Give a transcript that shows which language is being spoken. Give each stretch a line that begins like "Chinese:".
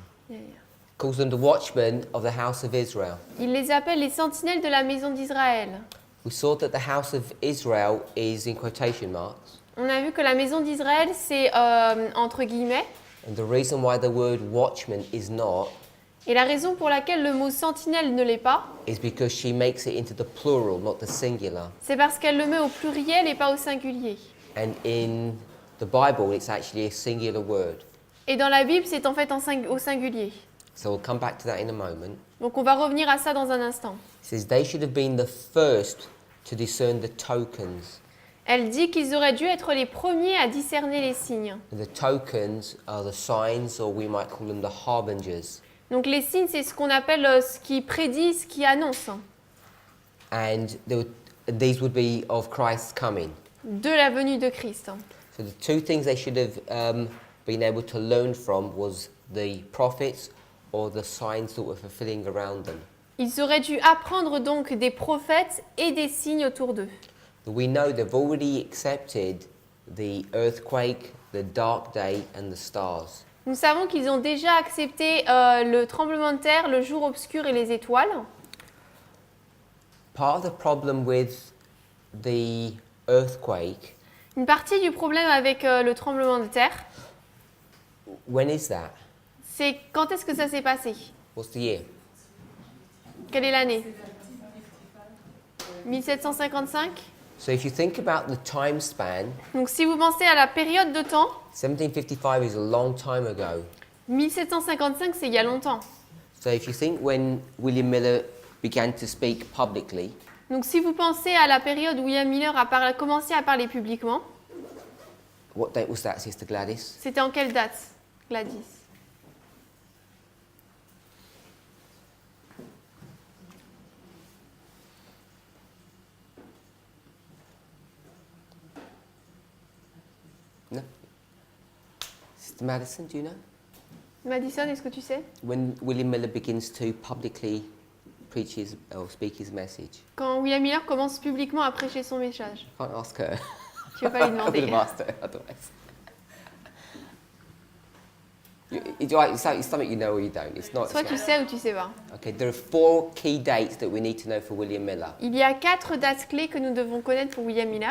English: Yeah, calls them the watchmen of the house of Israel.
French: Il les appelle les sentinelles de la maison d'Israël.
English: We saw that the house of Israel is in quotation marks.
French: On a vu que la maison d'Israël, c'est entre guillemets.
English: And the reason why the word watchman is not
French: Et la raison pour laquelle le mot sentinelle ne l'est pas,
English: is because she makes it into the plural, not the singular.
French: c'est parce qu'elle le met au pluriel et pas au singulier.
English: And in the Bible, it's actually a singular word.
French: Et dans la Bible, c'est en fait au singulier.
English: So we'll come back to that in a moment.
French: Donc on va revenir à ça dans un instant.
English: It says they should have been the first to discern the tokens.
French: Elle dit qu'ils auraient dû être les premiers à discerner les signes.
English: And the tokens are the signs, or we might call them the harbingers.
French: Donc les signes, c'est ce qu'on appelle ce qui prédit, ce qui annonce.
English: And these would be of Christ's coming.
French: De la venue de Christ.
English: So the two things they should have been able to learn from was the prophets or the signs that were fulfilling around them.
French: Ils auraient dû apprendre donc des prophètes et des signes autour d'eux.
English: We know they've already accepted the earthquake, the dark day and the stars.
French: Nous savons qu'ils ont déjà accepté le tremblement de terre, le jour obscur et les étoiles.
English: Part of the problem with the earthquake.
French: Une partie du problème avec le tremblement de terre,
English: When is that?
French: c'est quand est-ce que ça s'est passé?
English: What's the year?
French: Quelle est l'année? 1755?
English: So if you think about the time span,
French: Donc si vous pensez à la période de temps,
English: 1755 is a long time ago.
French: 1755 c'est il y a longtemps.
English: So if you think when William Miller began to speak publicly,
French: Donc si vous pensez à la période où William Miller a commencé à parler publiquement,
English: what date was that, Sister Gladys?
French: c'était en quelle date, Gladys?
English: No? Sister Madison, do you know?
French: Madison, est-ce que tu sais?
English: When William Miller begins to publicly preach his or speak his message.
French: Quand William Miller commence publiquement à prêcher son message.
English: Can't ask her.
French: Tu vas pas lui
English: I would have
French: demander.
English: asked her otherwise. It's something you know or you don't. It's not.
French: Soit tu sais ou tu sais pas.
English: Okay, there are 4 key dates that we need to know for William Miller.
French: Il y a 4 dates clés que nous devons connaître pour William Miller.